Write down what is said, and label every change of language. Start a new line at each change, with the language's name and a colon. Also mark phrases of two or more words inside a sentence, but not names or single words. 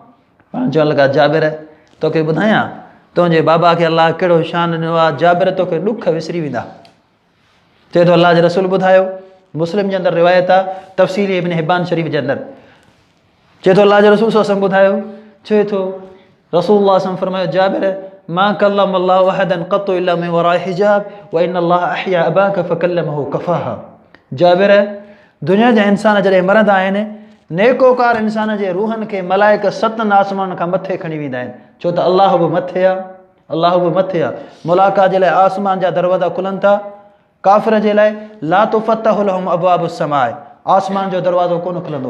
Sindhi: पाण चवणु लॻा, जाबिर तोखे ॿुधायां तुंहिंजे बाबा खे अलाह कहिड़ो शान ॾिनो आहे, जाबिर तोखे ॾुख विसरी वेंदा। चए थो अल्लाह जे रसूल ॿुधायो। मुस्लिम जे अंदरि रिवायत आहे, तफ़सीली इब्न हिब्बान शरीफ़ जे अंदरि। चए थो अल्लाह जे रसूल
Arabic: صلى الله عليه وسلم
Sindhi: ॿुधायो। चए थो
Arabic: رسول الله صلى الله عليه وسلم فرمايو، جابر ما كلم الله أحدا قط إلا من وراء حجاب وإن الله أحيا أباك فكلمه كفاحا.
Sindhi: जाबिर, दुनिया जा इंसान जॾहिं मरंदा आहिनि, नेकोकार इंसान जे रूहनि खे मलाइक 7 आसमान खां मथे खणी वेंदा आहिनि, छो त अलाह बि मथे आहे, अलाह बि मथे आहे। मुलाक़ात जे लाइ आसमान जा दरवाज़ा खुलनि था। काफ़िर जे लाइ
Arabic: لا تفتح لهم أبواب السماء,
Sindhi: आसमान जो दरवाज़ो कोन खुलंदो।